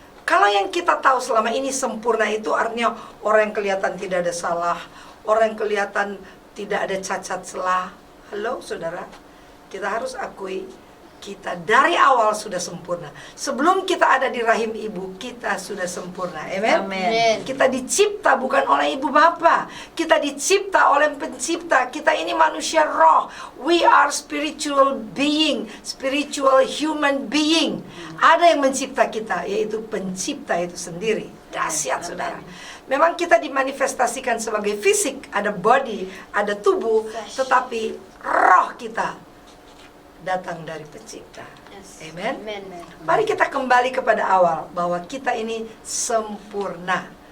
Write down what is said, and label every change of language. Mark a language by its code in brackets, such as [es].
[id] Kalau yang kita tahu selama ini sempurna itu artinya orang yang kelihatan tidak ada salah, orang yang kelihatan tidak ada cacat celah. Halo saudara, kita harus akui kita dari awal sudah sempurna. Sebelum kita ada di rahim ibu, kita sudah sempurna. Amen. Amen. Kita dicipta bukan oleh ibu bapa, kita dicipta oleh pencipta. Kita ini manusia roh. [en] We are spiritual being, spiritual human being. [id] Ada yang mencipta kita, yaitu pencipta itu sendiri. Dahsyat saudara. Memang kita dimanifestasikan sebagai fisik, ada body, ada tubuh, tetapi roh kita datang dari pencipta. [en] Yes. [id] Amen. Amen. Mari kita kembali kepada awal bahwa kita ini sempurna.